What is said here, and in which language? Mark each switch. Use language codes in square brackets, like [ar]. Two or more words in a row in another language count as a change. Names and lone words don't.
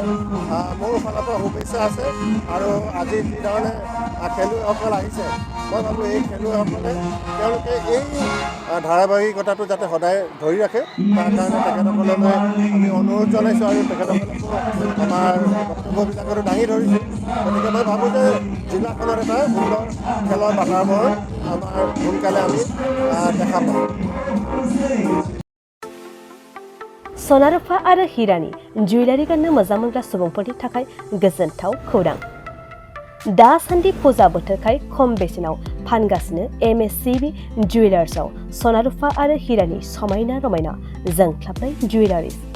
[as] মোৰ ফালৰ পৰা শুভেচ্ছা আছে আৰু আজি যিধৰণে খেলুৱৈসকল আহিছে, মই ভাবোঁ এই খেলুৱৈসকলে তেওঁলোকে এই ধাৰাবাহিকতাটো যাতে সদায় ধৰি ৰাখে তাৰ কাৰণে তেখেতসকললৈ আমি অনুৰোধ জনাইছোঁ আৰু তেখেতসকলকো আমাৰ বক্তব্যবিলাকতো দাঙি ধৰিছোঁ। গতিকে মই ভাবোঁ যে জিলাখনত এটা সুন্দৰ খেলৰ বাতাবৰণ আমাৰ সোনকালে আমি দেখা পাম। [brx] सनारुफा आरो हिरानि जुवेलारि गाननो मोजां मोनग्रा सुबुंफोरनि थाखाय गोजोनथाव खौरां। दासान्दि फुजा बोथोरखाय खम बेसेनाव फानगासिनो MSCB जुवेलार्सआव सनारुफा आरो हिरानि समायना रमायना जोंख्लाबनाय जुवेलारिस।